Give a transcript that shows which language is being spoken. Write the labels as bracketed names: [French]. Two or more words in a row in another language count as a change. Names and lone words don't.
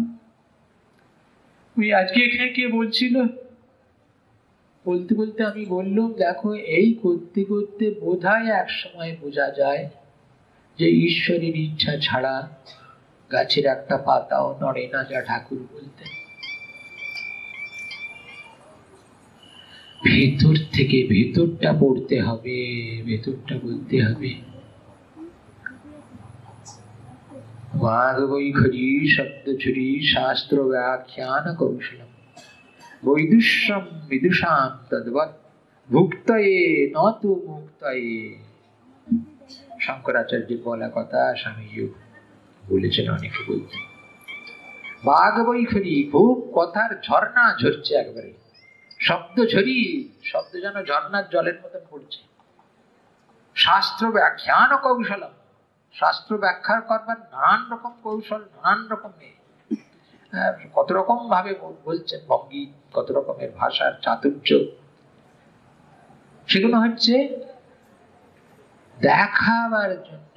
[Bangla] ওই আজকে এখানে কে বলছিল, বলতে বলতে আমি বললাম, দেখো এই করতে করতে বোধহয় এক সময় বোঝা যায় যে ঈশ্বরের ইচ্ছা ছাড়া গাছের একটা পাতাও নড়ে না, যা ঠাকুর বলতেন। ভেতর থেকে ভেতরটা পড়তে হবে, ভেতরটা বলতে হবে। [Sanskrit] वाग्वैखरी शब्दछुरी शास्त्र व्याख्यान कौशलम वैदुष्यम विदुषाम तद्वत् भुक्तये न तु मुक्तये। [Bangla] শঙ্করাচার্যের বলা কথা, স্বামীজি বলেছেন, অনেকে বলতেন। বাগবৈখরি, খুব কথার ঝর্ণা ঝরছে একবারে। শব্দ ঝরি, শব্দ যেন ঝর্ণার জলের মতন পড়ছে। [Sanskrit] শাস্ত্র ব্যাখ্যান কৌশলম, [Bangla] শাস্ত্র ব্যাখ্যা করবার নানান রকম কৌশল, নানান রকম কত রকম ভাবে বলছেন, ভঙ্গি, কত রকমের ভাষার চাতুর্য, সেগুলো হচ্ছে দেখাবার জন্য।